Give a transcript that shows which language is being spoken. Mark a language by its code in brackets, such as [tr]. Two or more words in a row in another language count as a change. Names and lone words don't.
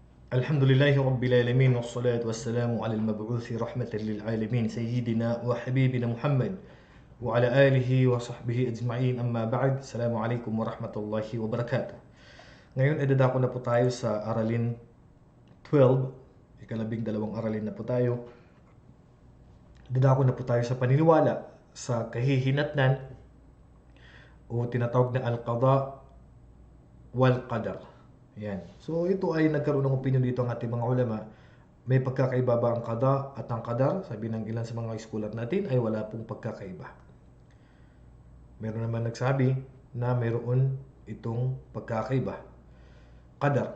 [ar] الحمد لله رب العالمين والصلاة والسلام على المبعوث رحمة للعالمين سيدنا وحبيبنا محمد وعلى آله وصحبه أجمعين. أما بعد, السلام عليكم ورحمة الله وبركاته. [tl] Ngayon ay dadako na po tayo sa Aralin 12, ikalabing-dalawang aralin na po tayo. Dadako na po tayo sa paniniwala sa kahihinatnan o tinatawag na [ar] القضاء والقدر. [tl] Yan. So ito ay nagkaroon ng opinion dito ang ating mga ulama. May pagkakaiba ba ang qada at ang qadar? Sabi ng ilan sa mga scholar natin ay wala pong pagkakaiba. Meron naman nagsabi na mayroon itong pagkakaiba. Qadar.